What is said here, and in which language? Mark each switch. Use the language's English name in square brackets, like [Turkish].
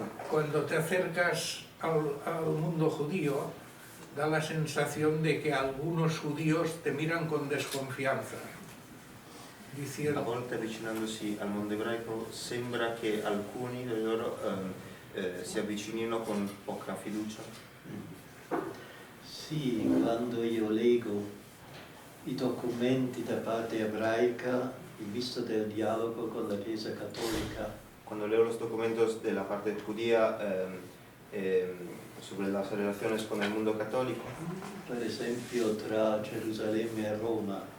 [Spanish] Cuando te acercas al mundo judío, da la sensación de que algunos judíos te miran con desconfianza. [Italian] A [Spanish] Diciendo, [Italian] volte avvicinandosi al mondo ebraico sembra che alcuni di loro si avvicinino con poca fiducia. Sì, quando io leggo i documenti da parte ebraica in vista del dialogo con la Chiesa Cattolica, [Spanish] Cuando leo los documentos de la parte judía sobre las relaciones con el mundo católico, [Italian] per esempio tra Gerusalemme e Roma,